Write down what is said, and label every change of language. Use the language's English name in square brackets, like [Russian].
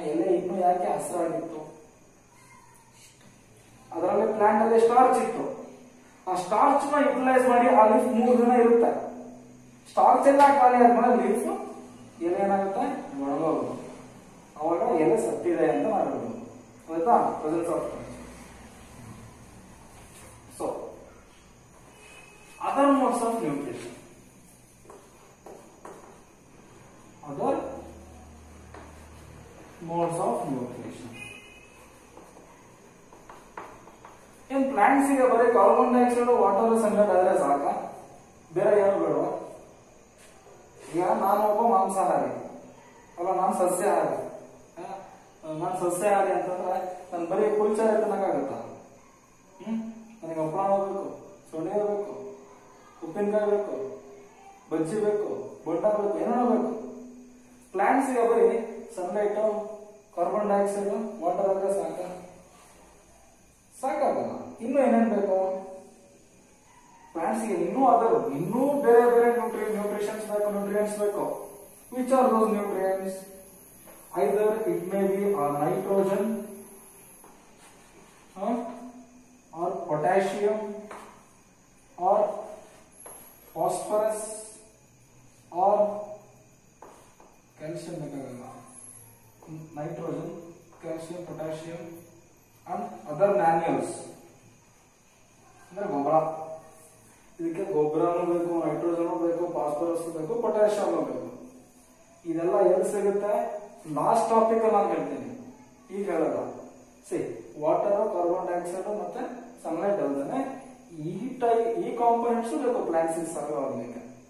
[Kannada] ಎಲೆ ಇನ್ನೂ ಯಾಕೆ ಹಸಿರಾಗಿತ್ತು? ಅದರಲ್ಲಿ ಪ್ಲಾಂಟ್ ಅಲ್ಲಿ ಸ್ಟಾರ್ಚ್ ಇತ್ತು. ಆ ಸ್ಟಾರ್ಚ್ ನ ಯುಟಿಲೈಸ್ ಮಾಡಿ ಆ ಲೀಫ್ 3 ದಿನ ಇರುತ್ತೆ. ಸ್ಟಾರ್ಚ್ ಎಲ್ಲ ಖಾಲಿ ಆದ್ಮೇಲೆ ಲೀಫ್ ಎಲೆ ಏನಾಗುತ್ತೆ, ಒಣಗೋಗುತ್ತೆ. ಅವಾಗ ಎಲೆ ಸತ್ತಿದೆ ಅಂತ ನಾವು ಹೇಳ್ಬೋದು. ಆಯ್ತಾ? [English] Presence of so other modes of nutrition. Other modes of nutrition. In plants [Kannada] ಗೆ ಬರೀ ಕಾರ್ಬನ್ ಡೈಆಕ್ಸೈಡ್ ವಾಟರ್ ಸನ್ಲೈಟ್ ಆದ್ರೆ ಸಾಕ, ಬೇರೆ ಏನು ಬೇಡವಾ? ಈಗ ನಾನು ಒಬ್ಬ ಮಾಂಸಾಹಾರಿ ಅಲ್ಲ, ನಾನು ಸಸ್ಯಾಹಾರಿ. ನಾನು ಸಸ್ಯಾಹಾರಿ ಅಂತಂದ್ರೆ ನಾನು ಬರೀ ಪುಲ್ಚಾರ ತಿನ್ನಕ್ಕಾಗತ್ತಾ? ನನಗೆ ಹಪ್ಪಳ ಬೇಕು, ಸೊಳ್ಳೆ ಬೇಕು, ಉಪ್ಪಿನಕಾಯಿ ಬೇಕು, ಬಜ್ಜಿ ಬೇಕು, ಬೊಟ್ಟ ಬೇಕು, ಏನೋ ಬೇಕು. ಪ್ಲಾಂಟ್ಸ್ ಗೆ ಬರೀ ಸನ್ಲೈಟ್, ಕಾರ್ಬನ್ ಡೈಆಕ್ಸೈಡ್, ವಾಟರ್ ಆದ್ರೆ ಸಾಕಾಗಲ್ಲ. ಇನ್ನು ಏನೇನ್ ಬೇಕು ಪ್ಲಾಂಟ್ಸ್ ಗೆ? ಇನ್ನೂ ಬೇರೆ ಬೇರೆ ನ್ಯೂಟ್ರಿಷನ್ಸ್ ಬೇಕು, ನ್ಯೂಟ್ರಿಯೆಂಟ್ಸ್ ಬೇಕು. [English] Which are those nutrients? Either it may be nitrogen or potassium or phosphorus or calcium ಬೇಕಾಗಲ್ಲ. nitrogen, calcium, potassium and other manuals [Kannada] ಅಂದ್ರೆ ಗೊಬ್ಬರ. ಇದಕ್ಕೆ ಗೊಬ್ಬರನೂ ಬೇಕು, ನೈಟ್ರೋಜನ್ ಬೇಕು, ಫಾಸ್ಫರಸ್ ಬೇಕು, ಪೊಟ್ಯಾಷಿಯಂ ಬೇಕು. ಇದೆಲ್ಲ ಎಲ್ಲಿ ಸಿಗುತ್ತೆ? ಲಾಸ್ಟ್ ಟಾಪಿಕ್ ನಾನು ಹೇಳ್ತೀನಿ, ಈಗ ಹೇಳಲ್ಲ. ವಾಟರ್, ಕಾರ್ಬನ್ ಡೈಆಕ್ಸೈಡ್ ಮತ್ತೆ ಸನ್ಲೈಟ್ ಅಲ್ಲದೆ ಈ ಕಾಂಪೋನೆಂಟ್ಸ್ ಬೇಕು ಪ್ಲಾಂಟ್ಸ್ ಸರ್ವ್ ಆಗಲಿಕ್ಕೆ.